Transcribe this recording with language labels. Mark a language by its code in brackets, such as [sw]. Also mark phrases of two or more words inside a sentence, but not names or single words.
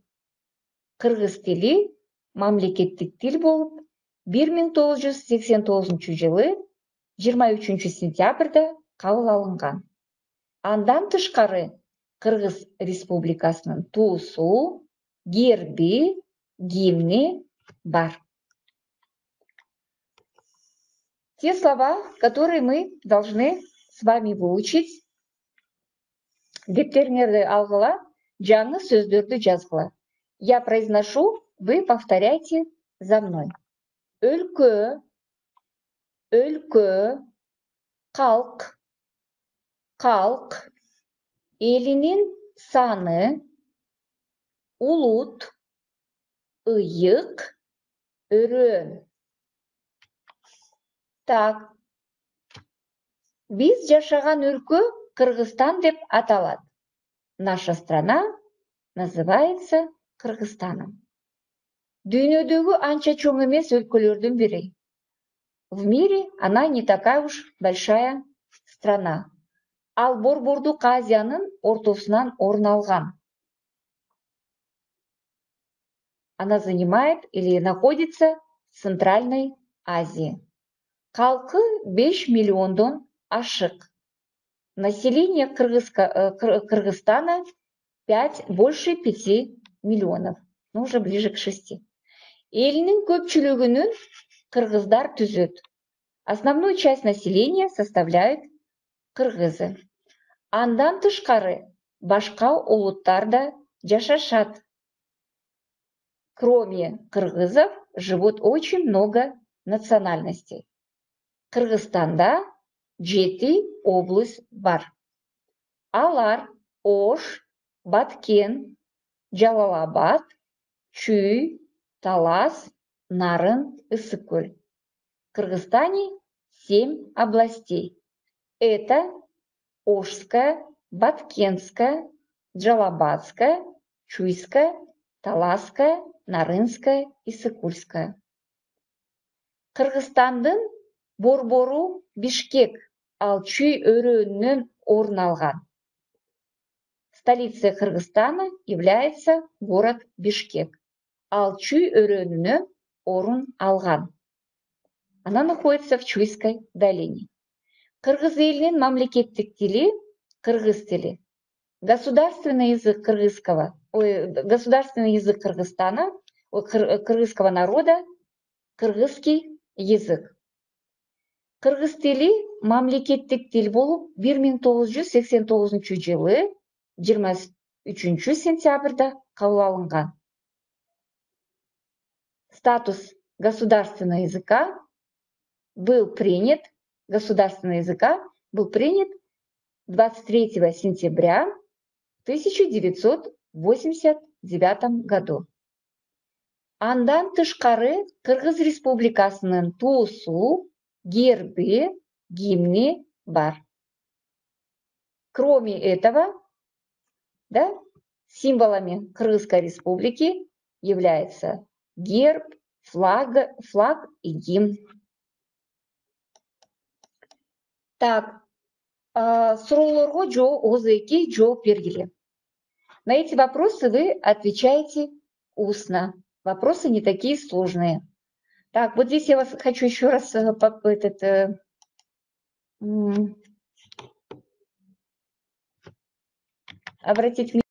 [ky] Кыргыз тили мамлекеттик тил болуп 1989 жылы 23 сентябрда кабыл алынган. Андан тышкары Кыргыз Республикасынын туусу, герби, гимни бар. [ru] Те слова, которые мы должны с вами выучить, [ky] дептериңерди алгыла, жаңы сөздөрдү жазгыла. [ru] Я произношу, вы повторяйте за мной. [ky] Өлкө, өлкө, калк, калк, элинин саны, улут, ыйык, өрөөн. Так, биз жашаган өлкө Кыргызстан деп аталат. [ru] Наша страна называется Кыргызстаном. [ky] Дүйнөдөгү анча чоң эмес өлкөлөрдүн бири. [ru] В мире она не такая уж большая страна. [ky] Ал Борбордук Азиянын ортосунан орун алган. [ru] Она занимает или находится в Центральной Азии. [ky] Халкы 5 миллиондан ашык. [ru] Население Кыргызстана больше 5 миллионов. Ну, уже ближе к 6. [ky] Элинин көпчүлүгүнүн кыргыздар түзөт. [ru] Основную часть населения составляют кыргызы. [ky] Андан тышкары башка улуттар да жашашат. [ru] Кроме кыргызов живут очень много национальностей. [ky] Кыргызстанда 7 область бар. Алар Ош, Баткен, Жалал-Абад, Чүй, Талас, Нарын, Ысыкөл. [ru] В Кыргызстане 7 областей. Это Ошская, Баткенская, Джалабадская, Чуйская, Таласская, Нарынская, Ысыкульская. [ky] Кыргызстандын борбору Бишкек, ал Чүй өрөөнүнөн орун алган. [ru] Столицей Кыргызстана является город Бишкек, [ky] ал Чүй өрөөнүнөн орун алган. [ru] Она находится в Чуйской долине. [ky] Кыргыз элинин мамлекеттик тили кыргыз тили. [ru] Государственный язык государственный язык Кыргызстана, кыргызского народа, кыргызский язык. [ky] Кыргыз тили мамлекеттик тил болуп 1989 жылы 23 сентябрда кабыл алынган. [ru] Статус государственного языка был принят 23 сентября 1989 году. [ky] Андан тышкары Кыргыз Республикасынын туусу, герби, гимни бар. [ru] Кроме этого, символами Кыргызской Республики является герб, флаг и гимн. Так, [ky] суроолорго ооз-2 жооп бергиле. [ru] На эти вопросы вы отвечаете устно. Вопросы не такие сложные. Так, вот здесь я вас хочу еще раз обратить внимание.